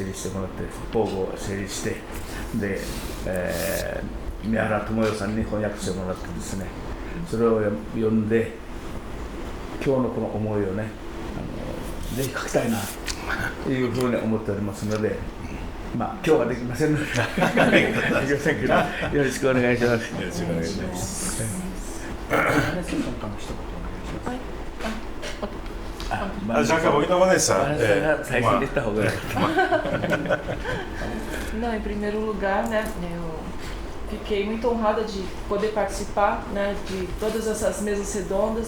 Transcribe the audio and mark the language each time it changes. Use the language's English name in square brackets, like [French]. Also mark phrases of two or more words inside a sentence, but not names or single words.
[Japanese] 理してもらって、法語を整理して、で、宮原智代さんに翻訳してもらってですね、それを読んで今日のこの思いをね、ぜひ書きたいなというふうに思っておりますので、まあ今日はできませんのでできませんけど、よろしくお願いします。よろしくお願いします。 [Portuguese] Já acabou, então Vanessa. Não, em primeiro lugar, né, eu fiquei muito honrada de poder participar, né, de todas essas mesas redondas.